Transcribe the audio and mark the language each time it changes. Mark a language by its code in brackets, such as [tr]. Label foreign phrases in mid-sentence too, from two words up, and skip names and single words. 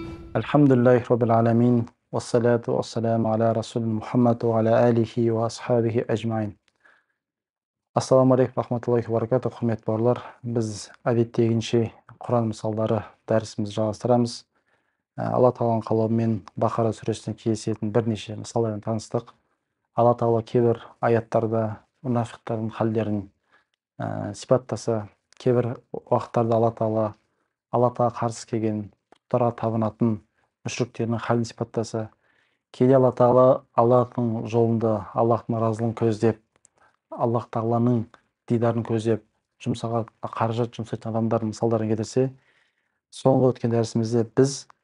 [ar] الحمد لله رب العالمين والصلاة والسلام على رسول محمد وعلى آله وأصحابه أجمعين. السلام عليكم رحمة الله وبركاته. [kk] Құрметті бауырлар, біз әдеттегінше Құран мысалдары дәрісімізді жалғастырамыз. Алла тағаланың қалауымен Бақара сүресіне кездесетін бірнеше мысалдармен таныстық. Алла тағала кейбір аяттарда мұнафиқтардың халдерін сипаттаса, кейбір уақыттарда Алла тағала қарсы келген бұттарға табынатын мүшриктердің халін сипаттаса, кейде Алла тағала Аллахтың жолында Аллахтың разылығын көздеп, Аллах тағаланың дидарын көздеп жұмсаған қаражат жұмсайтын адамдардың мысалдарын келтірсе, соңғы өткен дәрісімізде біз